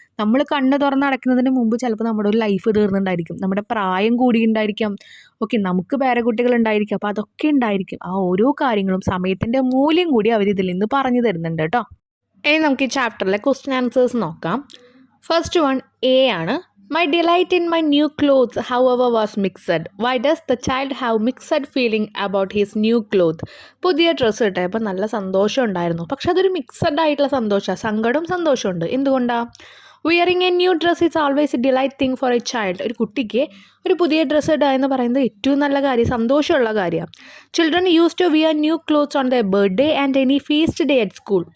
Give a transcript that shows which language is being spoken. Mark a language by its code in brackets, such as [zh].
[ml] നമ്മൾ കണ്ണ് തുറന്ന് അടയ്ക്കുന്നതിന് മുമ്പ് ചിലപ്പോൾ നമ്മുടെ ഒരു ലൈഫ് തീർന്നുണ്ടായിരിക്കും, നമ്മുടെ പ്രായം കൂടിയുണ്ടായിരിക്കാം, ഓക്കെ, നമുക്ക് പേരക്കുട്ടികൾ ഉണ്ടായിരിക്കും, അപ്പോൾ അതൊക്കെ ഉണ്ടായിരിക്കും. ആ ഓരോ കാര്യങ്ങളും സമയത്തിൻ്റെ മൂല്യം കൂടി അവർ ഇതിൽ നിന്ന് പറഞ്ഞു തരുന്നുണ്ട് കേട്ടോ. ഇനി നമുക്ക് ഈ ചാപ്റ്ററിലെ ക്വസ്റ്റ്യൻ ആൻസേഴ്സ് നോക്കാം. ഫസ്റ്റ് വൺ എ ആണ്. [en] My delight in my new clothes, however, was mixed. Why does the child have mixed feeling about his new clothes? [ml] പുതിയ ഡ്രസ്സ് കിട്ടിയപ്പോൾ നല്ല സന്തോഷം ഉണ്ടായിരുന്നു, പക്ഷെ അതൊരു മിക്സഡ് ആയിട്ടുള്ള സന്തോഷമാണ്, സങ്കടവും സന്തോഷമുണ്ട്. എന്തുകൊണ്ടാണ്? [en] Wearing a new dress is always a delight thing for a child. [ml] ഒരു കുട്ടിക്ക് ഒരു പുതിയ ഡ്രസ്സ് ഇടുക എന്ന് പറയുന്നത് ഏറ്റവും നല്ല കാര്യം, സന്തോഷമുള്ള കാര്യമാണ്. [en] Children use to wear new clothes on the birthday and any feast day at school.